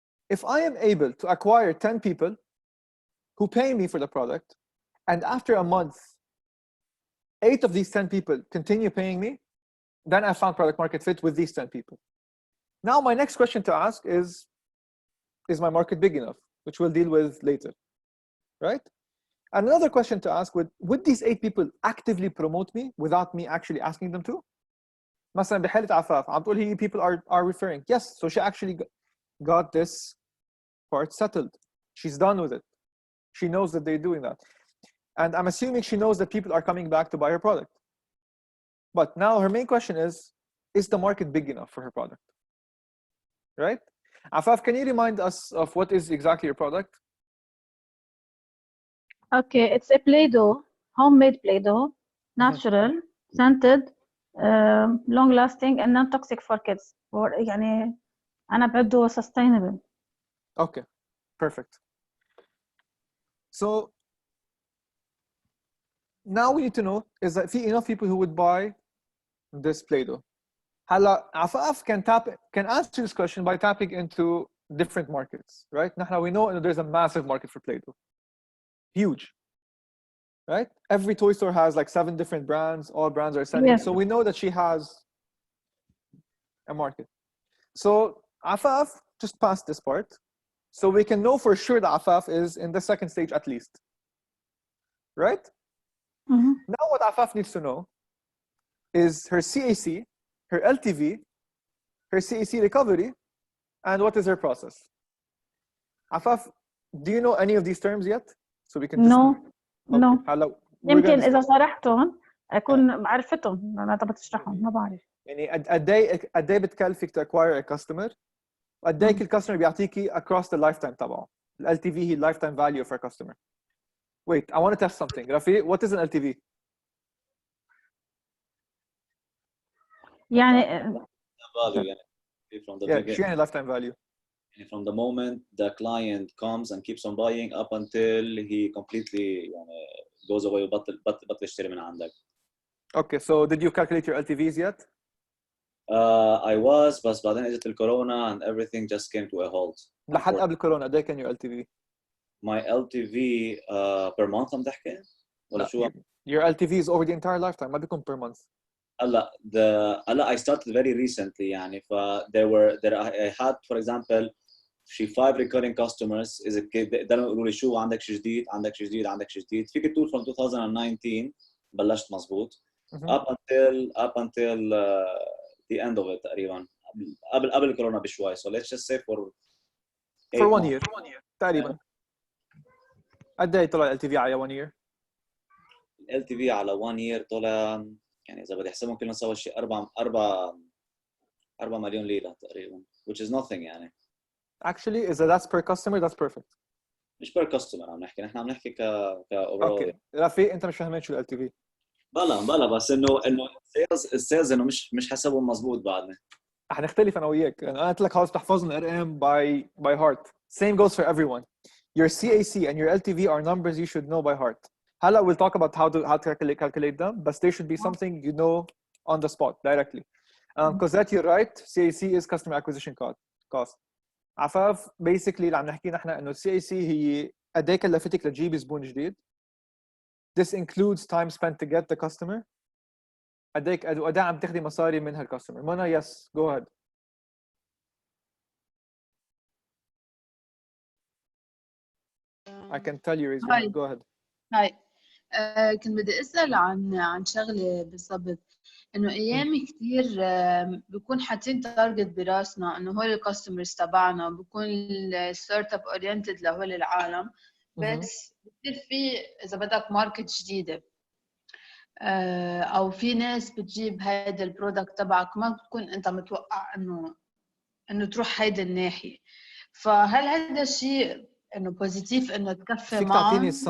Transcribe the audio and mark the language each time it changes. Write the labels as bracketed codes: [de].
[en] If I am able to acquire 10 people who pay me for the product, and after a month, 8 of these 10 people continue paying me, then I found product market fit with these 10 people. Now my next question to ask is my market big enough? Which we'll deal with later, right? And another question to ask, would these 8 people actively promote me without me actually asking them to? [ar] مثلا بحالة عفاف عم تقول هي [en] people are referring. Yes, so she actually got this part settled. She's done with it. She knows that they're doing that. And I'm assuming she knows that people are coming back to buy her product. But now her main question is the market big enough for her product? Right? Afaf, can you remind us of what is exactly your product? Okay, it's a Play-Doh, homemade Play-Doh, natural, scented, long-lasting, and non-toxic for kids. [ar] يعني أنا بعده sustainable. [en] Okay, perfect. So now we need to know is that enough people who would buy this Play-Doh. هلا عفاف can answer this question by tapping into different markets, right? Now we know there's a massive market for Play-Doh. Huge, right? Every toy store has like 7 different brands. All brands are selling. Yes. So we know that she has a market. So Afaf just passed this part. So we can know for sure that Afaf is in the second stage at least, right? Mm-hmm. Now what Afaf needs to know is her CAC, her LTV, her CAC recovery, and what is her process. Afaf, do you know any of these terms yet? So we can just no. Hello. [ar] يمكن [en] gonna [ar] اذا شرحتهم اكون عرفتهم، انا طب تشرحهم ما بعرف. يعني قد ايه بتكلفك [en] to acquire a customer، [ar] وقد ايه الكاستمر بيعطيكي [en] across the lifetime [ar] تبعه. [en] ال LTV هي lifetime value for a customer. Wait, I want to test something. Rafi, what is an LTV? [ar] يعني [en] value يعني from the Yeah, beginning. [ar] شو يعني lifetime value? [en] From the moment the client comes and keeps on buying up until he completely يعني goes away [ar] وبطل يشتري من عندك. [en] Okay, so did you calculate your LTVs yet? I was [ar] بس بعدين اجت الكورونا [en] and everything just came to a halt. [ar] لحد قبل كورونا قد ايه كان [en] your LTV؟ My LTV per month [ar] عم تحكي ولا شو؟ [en] Your LTV is over the entire lifetime [ar] ما بيكون [en] per month. [ar] هلا [en] I started very recently [ar] يعني ف [en] I had for example [ar] شي [en] 5 recurring customers [ar] إذا بيقدروا يقولوا لي شو عندك شيء جديد عندك شيء جديد عندك شيء جديد فيك تقول [en] from 2019 [ar] بلشت مزبوط [en] up until the end of it [ar] تقريبا قبل الكورونا بشوي [en] so let's just say for 1 year تقريبا. [ar] قد ايه طلع LTV على 1 year؟ LTV على 1 year طلع يعني إذا بدي أحسبهم كلهم سوا شيء 4 مليون ليرة تقريبا [en] which is nothing [ar] يعني. [en] Actually [ar] إذا [en] that's per customer that's perfect. [ar] مش [en] per customer [ar] عم نحكي نحن عم نحكي ك overall. اوكي رافي انت مش فاهمين شو ال LTV. بلا بس انه السيلز انه مش حسبهم مزبوط بعدني. حنختلف انا وياك. انا قلت لك خلص تحفظ الارقام [en] by heart. Same goes for everyone. Your CAC and your LTV are numbers you should know by heart. هلا we'll talk about how to calculate them, but they should be something you know on the spot directly. Because that you're right, CAC is customer acquisition cost. [ar] عفاف basically اللي عم نحكي نحن انه CAC هي قد ايه كلفتك لتجيب زبون جديد. [en] This includes time spent to get the customer. [ar] قد ايه عم تاخدي مصاري من هالكاستمر. [en] منى yes go ahead. I can tell you raise your hand. Go ahead. [ar] هاي كنت بدي أسأل عن شغلة بالضبط إنه أيام كتير بكون حاطين تارجت براسنا إنه هول الكاستمرز تبعنا بكون الستارت اب اورينتد لهول العالم بس بتصير في إذا بدك ماركت جديدة أو في ناس بتجيب هيدا البرودكت تبعك ما بتكون أنت متوقع إنه تروح هيدا الناحية فهل هذا الشيء انه بوزيتيف انه تكفي معهم؟